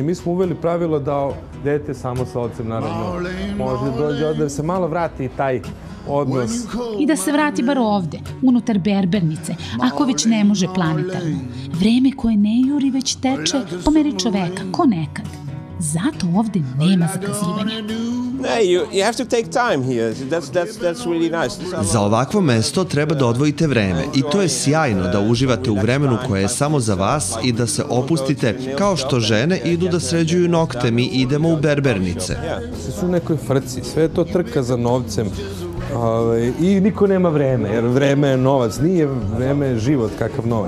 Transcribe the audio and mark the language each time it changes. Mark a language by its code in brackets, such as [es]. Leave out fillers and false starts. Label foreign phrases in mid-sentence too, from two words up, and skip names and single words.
[sr] Mi smo uveli pravilo da dete samo sa ocem, naravno, može dođe ovde da se malo vrati i taj odnos. I da se vrati bar ovde, unutar berbernice, ako već ne može planetarno. Vreme koje ne juri već teče po meri čoveka, ko nekad. Zato ovde nema zakazivanja. [en] You have to take time here. That's really nice. [sr] Za ovakvo mesto treba da odvojite vreme i to je sjajno da uživate u vremenu koje je samo za vas i da se opustite kao što žene idu da sređuju nokte, mi idemo u berbernice. Sve su u nekoj frci, sve je to trka za novcem i niko nema vreme, jer vreme je novac, nije vreme život kakav novac.